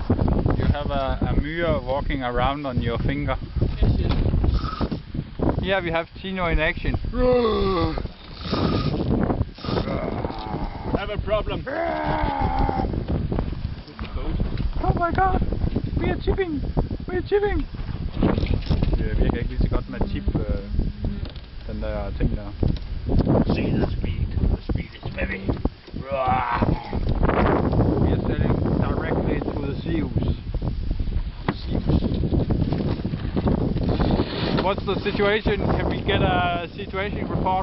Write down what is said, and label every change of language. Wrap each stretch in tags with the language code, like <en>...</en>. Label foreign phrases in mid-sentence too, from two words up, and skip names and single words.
<en>You have a myre walking around on your finger. Yeah, we have Tino in action. Have a problem. Oh my god, we are chipping. We are chipping.</en> <da>Det virker ikke lige så godt med chip, den der ting der.</da> <en>See the speed. The speed is very. We are sailing directly to the seals. What's the situation? Can we get a situation report?</en>